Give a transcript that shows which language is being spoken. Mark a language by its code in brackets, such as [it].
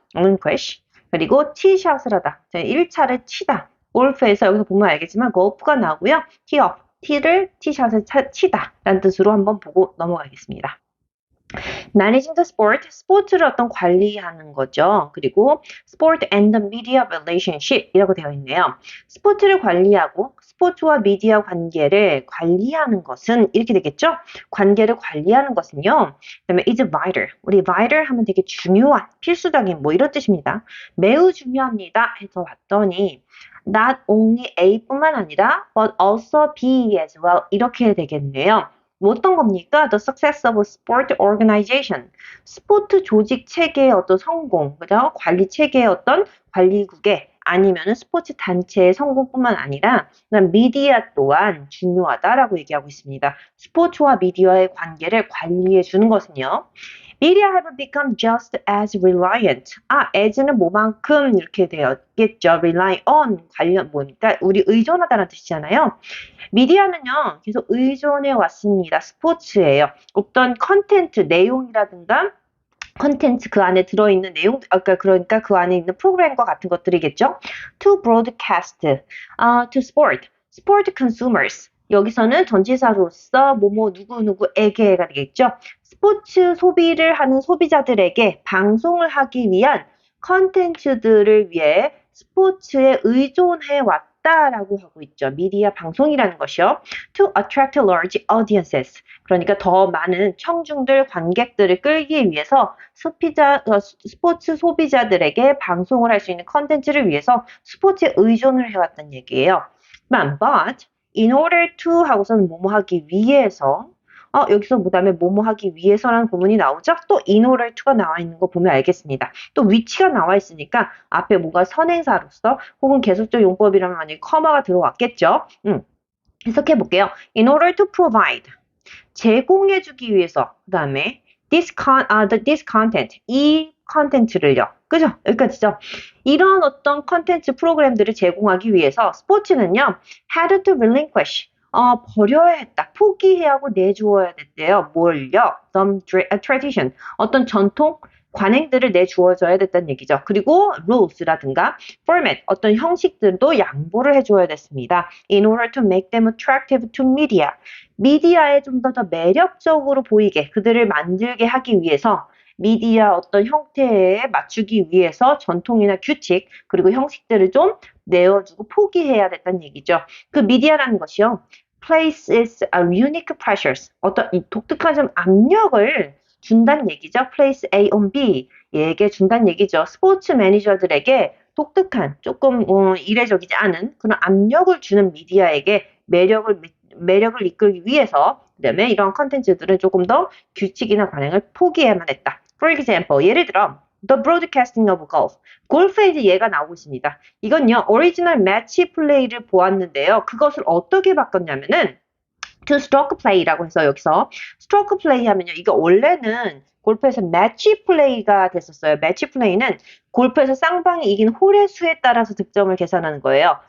[ko] relinquish. 그리고 티샷을 하다. 자, 1차를 치다. 골프에서 여기서 보면 알겠지만 golf가 나오고요. [en] tee off. [ko] 티를 티샷을 치다 라는 뜻으로 한번 보고 넘어가겠습니다. [en] Managing the sport, [ko] 스포츠를 어떤 관리하는 거죠. [en] 그리고 sport and the media relationship [ko] 이라고 되어 있네요. 스포츠를 관리하고 스포츠와 미디어 관계를 관리하는 것은 이렇게 되겠죠? 관계를 관리하는 것은요. 그다음에 [en] is vital. [ko] 우리 vital 하면 되게 중요한, 필수적인 뭐 이런 뜻입니다. 매우 중요합니다 해서 봤더니 [en] not only A뿐만 아니라 but also B as well [ko] 이렇게 되겠네요. 뭐 어떤 겁니까? [en] The success of a sport organization. [ko] 스포츠 조직 체계의 어떤 성공, 그죠? 관리 체계의 어떤 관리국의 아니면은 스포츠 단체의 성공뿐만 아니라 미디어 또한 중요하다라고 얘기하고 있습니다. 스포츠와 미디어의 관계를 관리해 주는 것은요. [en] Media have become just as reliant. [ko] as는 뭐만큼 이렇게 되었겠죠. rely on 관련 뭐니까 우리 의존하다는 뜻이잖아요. 미디어는요, 계속 의존해 왔습니다. 스포츠예요. 어떤 컨텐츠, 내용이라든가 컨텐츠 그 안에 들어있는 내용, 그러니까 그 안에 있는 프로그램과 같은 것들이겠죠. [en] To broadcast, to sport consumers. [ko] 여기서는 전치사로서 뭐뭐 누구누구에게가 되겠죠. 스포츠 소비를 하는 소비자들에게 방송을 하기 위한 컨텐츠들을 위해 스포츠에 의존해 왔다라고 하고 있죠. 미디어 방송이라는 것이요. [en] To attract large audiences. [ko] 그러니까 더 많은 청중들, 관객들을 끌기 위해서 스포츠 소비자들에게 방송을 할 수 있는 컨텐츠를 위해서 스포츠에 의존을 해왔다는 얘기예요. [en] But in order to [ko] 하고서는 뭐뭐 하기 위해서 여기서 그 다음에 뭐뭐 하기 위해서라는 부분이 나오죠? 또 in order to가 나와 있는 거 보면 알겠습니다. 또 위치가 나와 있으니까 앞에 뭔가 선행사로서 혹은 계속적 용법이라면 만약에 커마가 들어왔겠죠? 해석해 볼게요. [en] In order to provide. [ko] 제공해주기 위해서 그 다음에 [en] this content [ko] 이 컨텐츠를요. 그죠? 여기까지죠. 이런 어떤 컨텐츠 프로그램들을 제공하기 위해서 스포츠는요. [en] had to relinquish [ko] 버려야 했다. 포기해야 하고 내주어야 됐대요. 뭘요? [en] Some tradition [ko] 어떤 전통 관행들을 내주어져야 됐다는 얘기죠. 그리고 rules라든가 format 어떤 형식들도 양보를 해줘야 됐습니다. [en] In order to make them attractive to media. [ko] 미디어에 좀 더 매력적으로 보이게 그들을 만들게 하기 위해서 미디어 어떤 형태에 맞추기 위해서 전통이나 규칙 그리고 형식들을 좀 내어주고 포기해야 됐다는 얘기죠. 그 미디어라는 것이요. [en] places a unique pressures [ko] 어떤 독특한 좀 압력을 준다는 얘기죠. place A on B에게 준다는 얘기죠. 스포츠 매니저들에게 독특한 조금 이례적이지 않은 그런 압력을 주는 미디어에게 매력을 이끌기 위해서 그다음에 이런 컨텐츠들은 조금 더 규칙이나 관행을 포기해야만 했다. [en] For example, [ko] 예를 들어 [en] The broadcasting of golf. [ko] 골프에 이제 얘가 나오고 있습니다. 이건요, 오리지널 매치 플레이를 보았는데요. 그것을 어떻게 바꿨냐면은 to stroke play라고 해서 여기서 stroke play 하면요. 이게 원래는 골프에서 매치 플레이가 됐었어요. 매치 플레이는 골프에서 쌍방이 이긴 홀의 수에 따라서 득점을 계산하는 거예요.